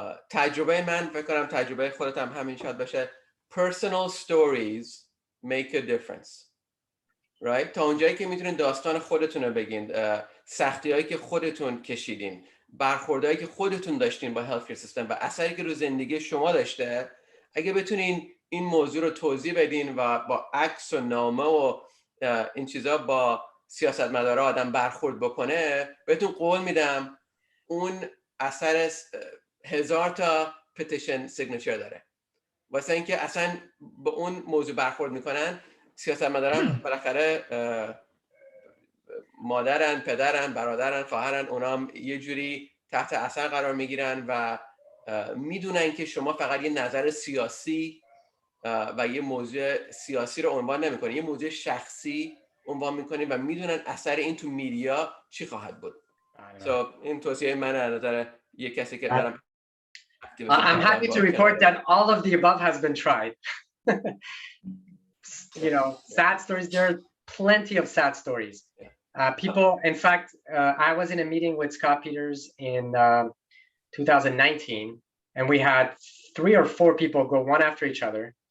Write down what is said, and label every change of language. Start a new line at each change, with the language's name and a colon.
Persian: تجربه من فکر کنم تجربه خودت هم همین شاید باشه.
English: Personal stories make a difference. Right?
Persian: تا اونجایی که میتونین داستان خودتون رو بگین، سختی‌هایی که خودتون کشیدین، برخوردهایی که خودتون داشتین با هلت کیر سیستم و اثری که رو زندگی شما داشته، اگه بتونین این موضوع رو توضیح بدین و با عکس و نامه و این چیزا با سیاستمدارا آدم برخورد بکنه، بهتون قول میدم اون اثر 1000 تا پتیشن سیگنچر داره. واسه اینکه اصلا به اون موضوع برخورد میکنن، سیاستمداران بالاخره مادرن، پدرن، برادرن، خواهرن، اونام یه جوری تحت اثر قرار میگیرن و میدونن که شما فقط یه نظر سیاسی و یه موضوع سیاسی رو عنوان نمیکنین، یه موضوع شخصی عنوان میکنین و میدونن اثر این تو میدیا چی خواهد بود. این توصیه من از نظر یه کسی که دارم
English: I'm happy to report that all of the above has been tried. You know, sad stories, there are plenty of sad stories. People, in fact, I was in a meeting with Scott Peters in 2019, and we had 3 or 4 people go one after each other.